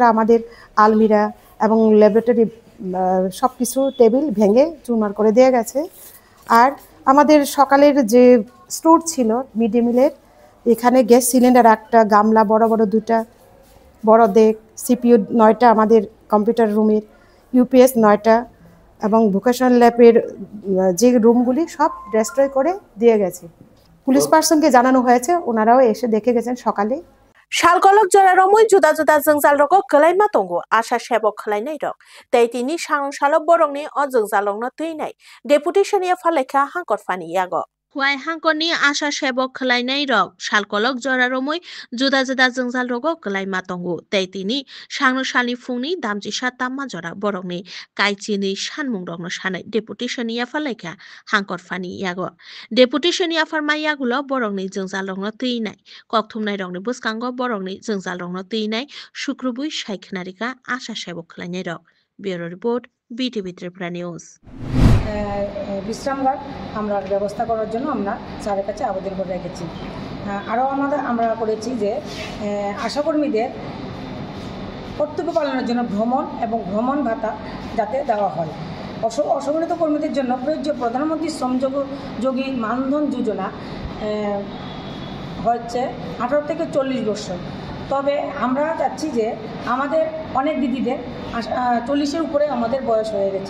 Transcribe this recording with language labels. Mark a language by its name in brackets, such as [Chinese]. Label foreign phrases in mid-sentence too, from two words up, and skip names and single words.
[Bangla] আমাদের আলমিরা এবং ল্যাবরেটরি সব কিছু টেবিল ভেঙে চুরমার করে দিয়ে গেছে আর আমাদের সকালের যে স্টোর ছিল মিড ডে মিলের এখানে [English] gas cylinder [Bangla] একটা গামলা বড় বড় দুটা বড় দেক সিপিইউ 9টা আমাদের [English] computer room's UPS [Bangla] 9টা এবং [English] vocational lab's [Bangla] যে রুমগুলি সব ডেস্ট্রয় করে দিয়ে গেছে [English] police person [Bangla] জানানো হয়েছে ওনারাও এসে দেখে গেছেন সকালে [Kok Borok] Shalkolok joraromoi juda juda jengzal rogo kelaima tongo asa sebok khelainai rok tei tini sangrong salo borokni o jengzalokno tuinai deputation ya falekha hangkor fani yago Huai hangkoni asa sebok khelainai rok shalkolok joraromoi juda juda jengjal rogo kelaima tongo tei tini sangrong sali fungni damjisa tamma jora borokni kaichini sanmung rokno sanai deputation ya falekha hangkor fani yago deputation ya farmai yagulo borokni jengjal rokno tuinai kokthumnai rokni buskango borokni jengjal rokno tuinai sukrubui saikhnarika asa sebok khelainai rok [English] bureau report [Kok Borok] BTV Tripura News [Bangla] বিশ্রামঘাট আমরা ব্যবস্থা করার জন্য আমরা স্যারের কাছে আবেদন করে রেখেছি আরও আমরা করেছি যে আশাকর্মীদের কর্তব্য পালনের জন্য ভ্রমণ এবং ভ্রমণ ভাতা যাতে দেওয়া হয় অসংগঠিত কর্মীদের জন্য প্রযোজ্য প্রধানমন্ত্রী শ্রমযোগী মানধন যোজনা হচ্ছে 18 থেকে 40 বছর তবে আমরা চাচ্ছি যে আমাদের অনেক দিদিদের 40-এর উপরে আমাদের বয়স হয়ে গেছে।